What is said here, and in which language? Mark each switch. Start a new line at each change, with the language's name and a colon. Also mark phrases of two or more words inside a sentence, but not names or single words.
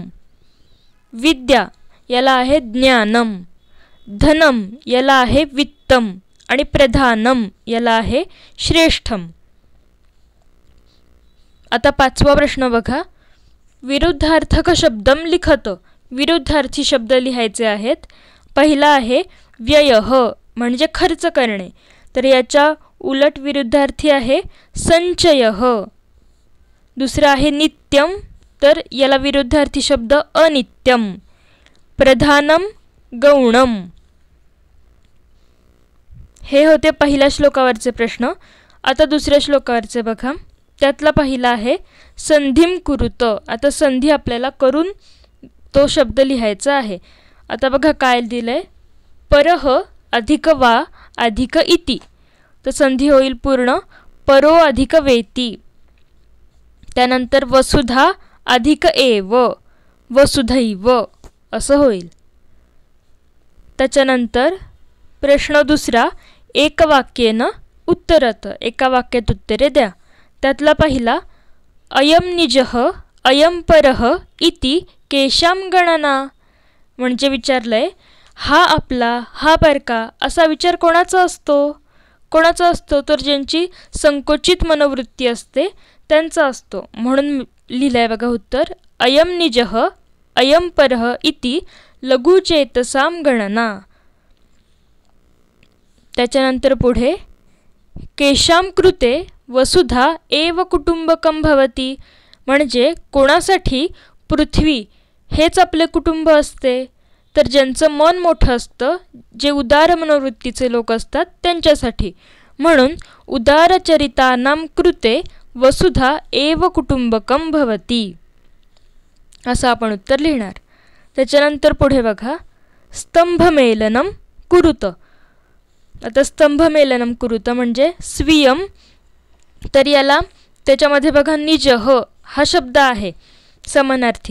Marathi: विद्या याला आहे ज्ञानम. धनम याला आहे वित्तम. आणि प्रधानम याला आहे श्रेष्ठम. आता पाचवा प्रश्न बघा.
Sanskrit: विरुद्धार्थक शब्दम लिखत
Marathi: विरुद्धार्थी शब्द लिहायचे आहेत. पहिला आहे व्ययः म्हणजे खर्च करणे, तर याच्या उलट विरुद्धार्थी आहे संचयः. दुसरा आहे नित्यम, तर याला विरुद्धार्थी शब्द अनित्यम.
Sanskrit: प्रधानम गौणम.
Marathi: हे होते पहिल्या श्लोकावरचे प्रश्न. आता दुसऱ्या श्लोकावरचे बघा. त्यातला पहिला आहे
Sanskrit: संधिम कुरुत.
Marathi: आता संधी आपल्याला करून तो शब्द लिहायचा आहे. आता बघा काय दिलंय.
Sanskrit: परह अधिक वा अधिक इति,
Marathi: तर संधी होईल पूर्ण
Sanskrit: परो अधिक वेती.
Marathi: त्यानंतर
Sanskrit: वसुधा अधिक एव
Marathi: वसुधैव असं होईल. त्याच्यानंतर प्रश्न दुसरा
Sanskrit: एक वाक्येन उत्तरत
Marathi: एका वाक्यात उत्तरे द्या. त्यातला पहिला
Sanskrit: अयम निजः अयम परः इति केशाम गणना
Marathi: म्हणजे विचारलंय हा आपला हा परका असा विचार कोणाचा असतो, तर ज्यांची संकोचित मनोवृत्ती असते त्यांचा असतो. म्हणून लिहिलंय बघा उत्तर
Sanskrit: अयम निजः अयम परः इति लघुचेतसाम गणना.
Marathi: त्याच्यानंतर पुढे
Sanskrit: केशाम कृते वसुधा एव कुटुंबकम भवती
Marathi: म्हणजे कोणासाठी पृथ्वी हेच आपले कुटुंब असते, तर ज्यांचं मन मोठं असतं, जे उदार मनोवृत्तीचे लोक असतात त्यांच्यासाठी. म्हणून
Sanskrit: उदारचरितानां कृते वसुधा एव कुटुंबकम भवती
Marathi: असं आपण उत्तर लिहिणार. त्याच्यानंतर पुढे बघा.
Sanskrit: स्तंभमेलनम कुरुत.
Marathi: आता
Sanskrit: स्तंभमेलनम कुरुत
Marathi: म्हणजे स्वीयम, तर याला त्याच्यामध्ये बघा निजः हा शब्द आहे समानार्थी.